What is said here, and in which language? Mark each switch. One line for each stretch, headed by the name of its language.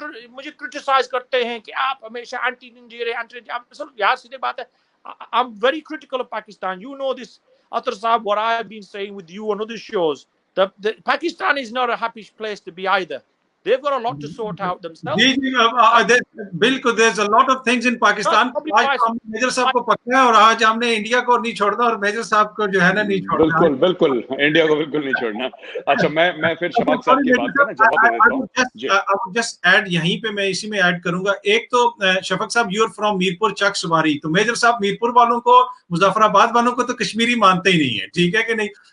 Hindi: मुझे क्रिटिसाइज करते हैं कि आप हमेशा एंटी इंडिया यार सीधे बात है.
English: I'm very critical of Pakistan. You know this, Atar Saab, what I have been saying with you on other shows. The Pakistan is not a happy place to be either. They've got a lot to sort out themselves.
Hindi: जी जी बिल्कुल
English: there's a lot of things in Pakistan.
Hindi: आज हमने major साहब को पकड़ा है और आज हमने इंडिया को नहीं छोड़ना और मेजर साहब को जो है ना नहीं छोड़ना. बिल्कुल बिल्कुल इंडिया को बिल्कुल नहीं छोड़ना. अच्छा मैं फिर शफाक साहब की बात का ना जवाब दे देता हूं.
English: I would just add
Hindi: यहीं पे मैं इसी में ऐड करूंगा. एक तो शफाक साहब
English: you are from
Hindi: मीरपुर चक सवारी, तो मेजर साहब मीरपुर वालों को मुजफ्फराबाद वालों को तो कश्मीरी मानते ही नहीं है, ठीक है कि नहीं.